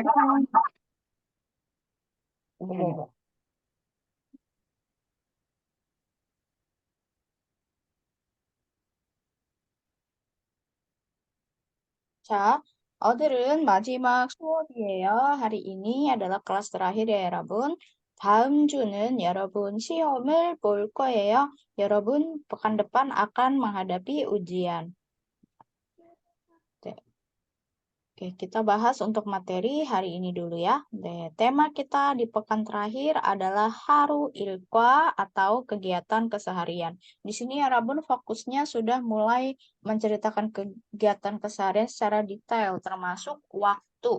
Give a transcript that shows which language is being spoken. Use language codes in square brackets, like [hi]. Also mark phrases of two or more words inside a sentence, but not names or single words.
[ko] 네. 자, 오늘은 마지막 수업이에요. [id] hari ini adalah kelas terakhir ya, [ko] 여러분. 다음 주는 여러분 시험을 볼 거예요. [id] 여러분 pekan depan akan menghadapi ujian. Oke, kita bahas untuk materi hari ini dulu ya. Tema kita di pekan terakhir adalah [ko] 하루 일과 [id] atau kegiatan keseharian. Di sini ya Rabun fokusnya sudah mulai menceritakan kegiatan keseharian secara detail, termasuk waktu.